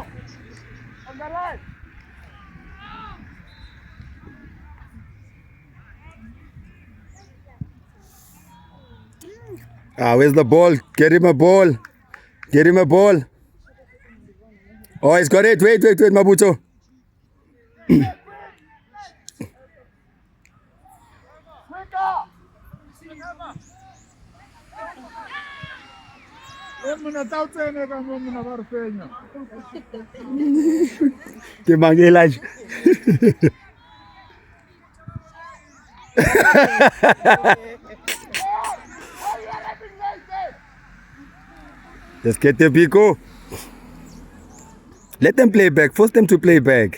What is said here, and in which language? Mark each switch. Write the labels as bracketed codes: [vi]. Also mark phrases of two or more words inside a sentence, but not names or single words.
[en] On the line. Where's the ball? Get him a ball. Get him a ball. Oh, he's got it. Wait, Mabuto. [tn] Ke mang Elijah? [en] Let's get the Pico. Let them play back. Force them to play back.